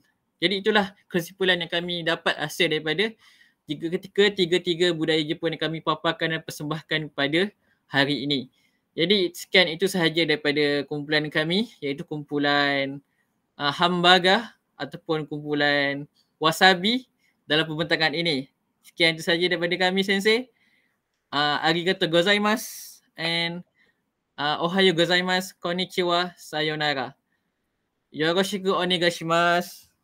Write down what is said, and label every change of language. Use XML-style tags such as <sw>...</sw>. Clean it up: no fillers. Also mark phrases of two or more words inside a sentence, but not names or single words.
<ms>Jadi itulah kesimpulan yang kami dapat hasil daripada ketika tiga-tiga budaya Jepun yang kami paparkan dan persembahkan pada hari ini. Jadi sekian itu sahaja daripada kumpulan kami, iaitu kumpulan Hambaga ataupun kumpulan Wasabi dalam pembentangan ini. Sekian itu sahaja daripada kami, Sensei.</ms> <ja>ありがとうございます and おはようございます、こんにちは、さようなら. よろしくお願いします.</ja>